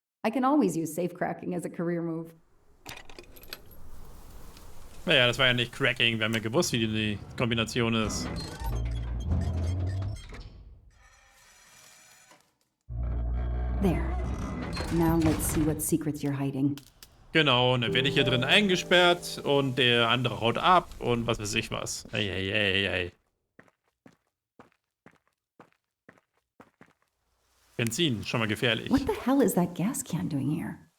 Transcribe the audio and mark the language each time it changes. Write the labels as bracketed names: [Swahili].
[English] I can always use safecracking as a career move. [German] Naja, das war ja nicht Cracking. Wir haben ja gewusst, wie die Kombination ist. [English] There. Now let's see what secrets you're hiding. [German] Genau, und dann werde ich hier drin eingesperrt und der andere haut ab und was weiß ich was. Ey. Benzin, schon mal gefährlich. [English] What the hell is that gas can doing here?